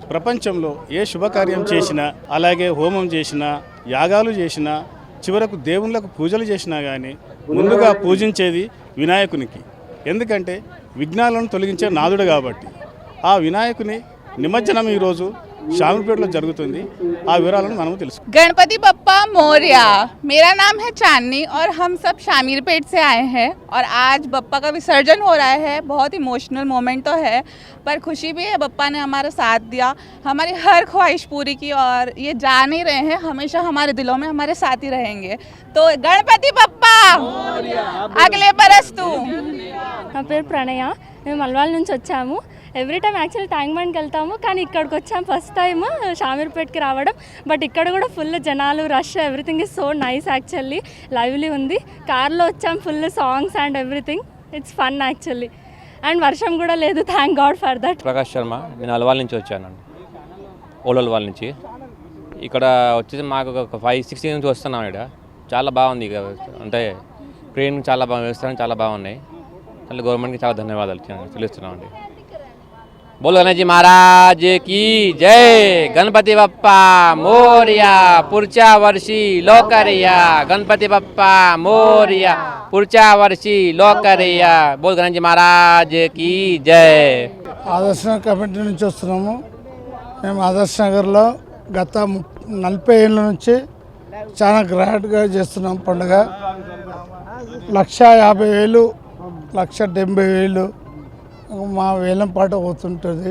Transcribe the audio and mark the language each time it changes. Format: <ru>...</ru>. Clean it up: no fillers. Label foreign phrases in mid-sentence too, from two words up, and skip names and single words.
<te>ప్రపంచంలో ఏ శుభకార్యం చేసినా, అలాగే హోమం చేసినా, యాగాలు చేసినా, చివరకు దేవుళ్ళకు పూజలు చేసినా కానీ ముందుగా పూజించేది వినాయకునికి. ఎందుకంటే విఘ్నాలను తొలగించే నాదుడు కాబట్టి. ఆ వినాయకుని నిమజ్జనం ఈరోజు शामीरपेट जరుగుతుంది. ఆ వివరాలను మనం తెలుసు.</te> <hi>गणपति बप्पा मोरया। मेरा नाम है चांदनी और हम सब शामीरपेट से आए हैं और आज बप्पा का विसर्जन हो रहा है। बहुत</hi> <en>emotional moment</en> <hi>तो है, पर खुशी भी है, बप्पा ने हमारा साथ दिया, हमारी हर ख्वाहिश पूरी की और ये जान ही रहे हैं हमेशा हमारे दिलों में हमारे साथ ही रहेंगे। तो गणपति बप्पा अगले बरस तू।</hi> <te>నా పేరు ప్రణయ. మేము అల్వాల్ నుంచి వచ్చాము.</te> <en>every time actually</en> <te>ట్యాంక్ బండ్కి వెళ్తాము, కానీ ఇక్కడికి వచ్చాము</te> <en>first time</en> <te>షామీర్పేట్కి రావడం.</te> <en>బట్</en> <te>ఇక్కడ కూడా</te> <en>ఫుల్ జనాలు, రష్, everything is so nice. actually lively</en> <te>ఉంది. కార్లో వచ్చాము,</te> <en>full songs and everything. It's fun actually. And</en> <te>వర్షం కూడా లేదు,</te> <en>thank God for that.</en> <te>ప్రకాష్ శర్మ. నేను అల్వాల్ నుంచి వచ్చానండి, ఓలల్వాల్ నుంచి. ఇక్కడ వచ్చేసి మాకు ఒక 5-6 years నుంచి వస్తున్నాం. ఇక్కడ చాలా బాగుంది. ఇక అంటే ట్రైన్ చాలా బాగా వ్యవస్థలు చాలా బాగున్నాయి. మళ్ళీ గవర్నమెంట్కి చాలా ధన్యవాదాలు తెలుస్తున్నామండి.</te> <hi>बोलो गणेश जी महाराज की जय।</hi> <mr>गणपति बप्पा मोरया, पुढच्या वर्षी लोकरिया। गणपति बप्पा मोरया, पुढच्या वर्षी लोकरिया।</mr> <hi>बोल गणेश जी महाराज की जय।</hi> <te>ఆదర్శ కమిటీ నుంచి వస్తున్నాము. మేము ఆదర్శ నగర్లో గత 40 ఏళ్ళ నుంచి చాలా గ్రాండ్గా చేస్తున్నాం పండుగ. 1,50,000, 1,70,000 మా వేలం పాట పోతుంటుంది.</te>